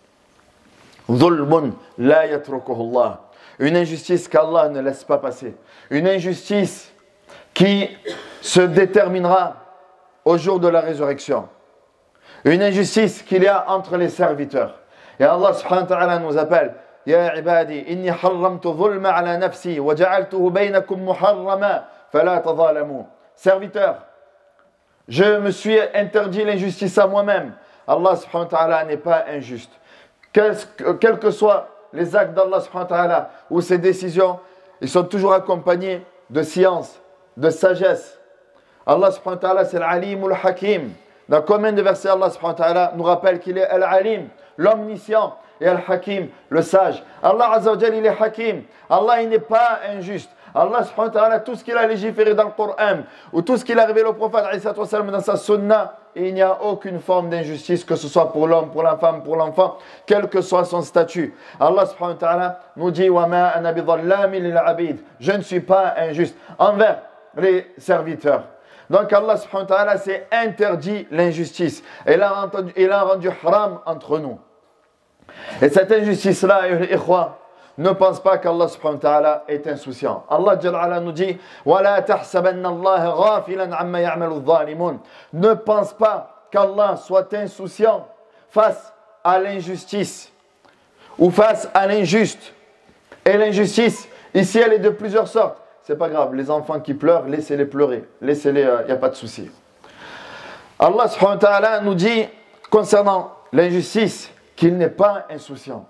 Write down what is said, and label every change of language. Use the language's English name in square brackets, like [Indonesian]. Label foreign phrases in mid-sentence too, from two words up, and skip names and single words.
[Arabic] ظلم لا يتركه الله. [French] Une injustice qu'Allah ne laisse pas passer. Une injustice qui se déterminera au jour de la résurrection. Une injustice qu'il y a entre les serviteurs. Et Allah [Arabic] سبحانه وتعالى [French] nous appelle: [Arabic] يا عبادي إني حرمت الظلم على نفسي وجعلته بينكم محرما فلا تظالموا. [French] Serviteurs, je me suis interdit l'injustice à moi-même. Allah [Arabic] سبحانه وتعالى [French] n'est pas injuste. Quels que soient les actes d'Allah [Arabic] سبحانه وتعالى [French] ou ses décisions, ils sont toujours accompagnés de science, de sagesse. Allah [Arabic] سبحانه وتعالى, [French] c'est l'Alim ou le Hakim. Dans combien de versets Allah [Arabic] سبحانه وتعالى [French] nous rappelle qu'il est Al-Alim, l'omniscient, et Al-Hakim, le sage. Allah [Arabic] عز وجل, [French] il est Hakim. Allah, il n'est pas injuste. Allah [Arabic] سبحانه وتعالى, [French] tout ce qu'il a légiféré dans le Coran, ou tout ce qu'il a révélé au prophète dans sa sunna, il n'y a aucune forme d'injustice, que ce soit pour l'homme, pour la femme, pour l'enfant, quel que soit son statut. Allah [Arabic] سبحانه وتعالى [French] nous dit: [Arabic] وما أنا بظلام للعبيد. [French] Je ne suis pas injuste envers les serviteurs. Donc Allah [Arabic] سبحانه وتعالى [French] s'est interdit l'injustice. Il a rendu haram entre nous. Et cette injustice-là, ne pense pas qu'Allah [Arabic] سبحانه وتعالى [French] est insouciant. Allah [Arabic] جل وعلا [French] nous dit: [Arabic] وَلَا تَحْسَبَنَّ اللَّهَ غَافِلًا عَمَّا يَعْمَلُ الظَّالِمُونَ. [French] Ne pense pas qu'Allah soit insouciant face à l'injustice ou face à l'injuste. Et l'injustice, ici, elle est de plusieurs sortes. C'est pas grave, les enfants qui pleurent, laissez-les pleurer. Laissez-les, il n'y a pas de souci. Allah [Arabic] سبحانه وتعالى [French] nous dit concernant l'injustice qu'il n'est pas insouciant.